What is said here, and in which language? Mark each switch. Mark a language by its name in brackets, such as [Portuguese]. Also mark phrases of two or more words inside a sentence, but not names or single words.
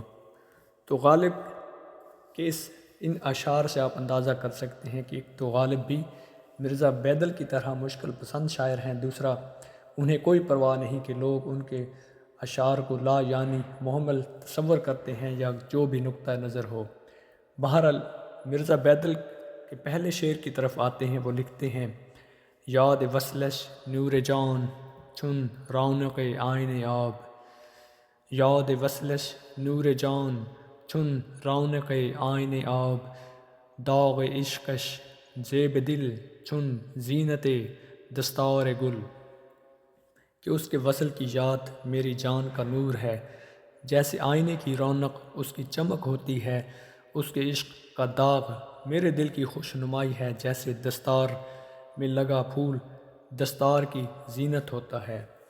[Urdu] تو غالب کے ان اشعار سے آپ اندازہ کر سکتے ہیں کہ ایک تو غالب بھی مرزا بیدل کی طرح مشکل پسند شاعر ہیں، دوسرا انہیں کوئی پرواہ نہیں کہ لوگ ان کے اشعار کو لا یعنی محمل تصور کرتے ہیں یا جو بھی نقطہ نظر ہو۔ بہرحال مرزا بیدل کہ پہلے شعر کی طرف آتے ہیں وہ لکھتے ہیں: [Persian] یاد وصلش نور جان چون رونق آئین آب، یاد وصلش نور جان چون رونق آئین آب، داغ عشقش زیب دل چون زینت دستار گل، [Urdu] کہ اس کے وصل کی یاد میری جان کا نور ہے، جیسے آئینے کی رونق اس کی چمک ہوتی ہے، اس کے عشق کا داغ میرے دل کی خوشنمائی ہے، جیسے دستار میں لگا پھول دستار کی زینت ہوتا ہے۔